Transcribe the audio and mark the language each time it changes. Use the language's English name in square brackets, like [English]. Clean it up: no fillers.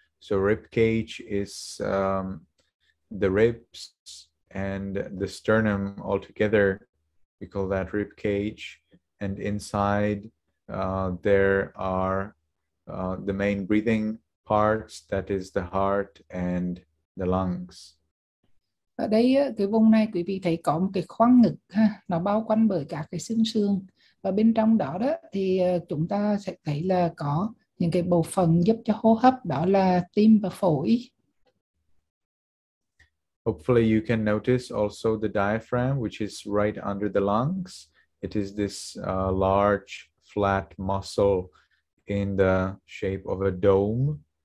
[English] So rib cage is the ribs and the sternum all together. We call that rib cage, and inside there are the main breathing parts, that is the heart and the lungs. [Vietnamese] Ở đây cái vùng này quý vị thấy có một cái khoang ngực ha, nó bao quanh bởi các cái xương sườn, và bên trong đó đó thì chúng ta sẽ thấy là có những cái bộ phận giúp cho hô hấp, đó là tim và phổi. [English] Hopefully you can notice also the diaphragm, which is right under the lungs. It is this large flat muscle in the shape of a dome.